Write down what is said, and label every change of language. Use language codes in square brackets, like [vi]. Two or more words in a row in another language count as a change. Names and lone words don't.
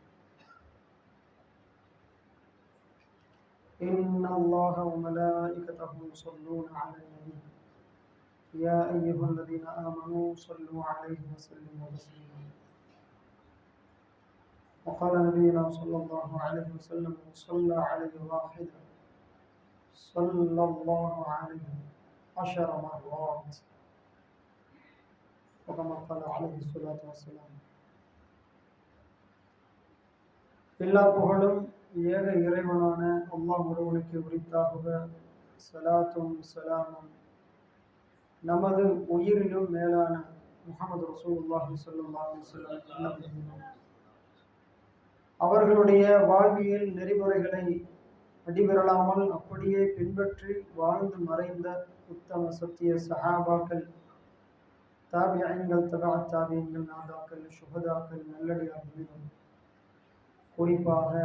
[ar] إن الله وملائكته يصلون على النبي يا أيها الذين آمنوا صلوا عليه وسلموا تسليما وقال نبينا صلى الله عليه وسلم صلى عليه واحدا صلى الله عليه 10 مرات وكما قال عليه الصلاة والسلام. [ta] எல்லா புகழும் ஏக இறைவனான அல்லாஹ் ஒருவனுக்கு உரித்தாகுக. ஸலாத்தும் ஸலாமும் நமது உயிரிலும் மேலான முஹம்மது [ar] رسول الله صلى الله عليه وسلم [ta] அவர்களுடைய வாழ்வியல் நெறிமுறைகளை அடிபெறலாமல் அப்படியே பின்பற்றி வாழ்ந்து மறைந்த உத்தம சத்திய சஹாபாக்கள், தாபியீன்கள், தபா தாபியீன்கள், நாதாக்கள், சுஹதாக்கள், நல்லடியார்கள், குறிப்பாக